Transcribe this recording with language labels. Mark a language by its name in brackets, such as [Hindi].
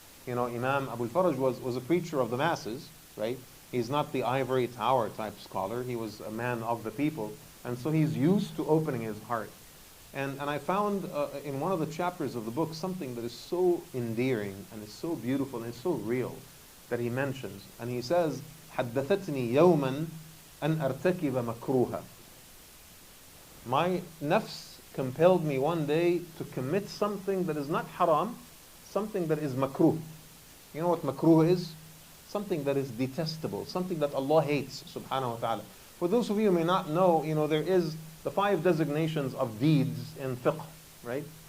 [English] You know, Imam Abul-Faraj was a preacher of the masses, right? He's not the ivory tower type scholar, he was a man of the people, and so he's used to opening his heart. And I found in one of the chapters of the book something that is so endearing and is so beautiful and is so real that he mentions. And he says, [Arabic] حَدَّثَتْنِي يَوْمًا أَنْ أَرْتَكِبَ مَكْرُوهًا. [English] My nafs compelled me one day to commit something that is not haram, something that is makruh. You know what makruh is? Something that is detestable, something that Allah hates, subhanahu wa ta'ala. For those of you who may not know, you know, there is the 5 designations of deeds in fiqh, right?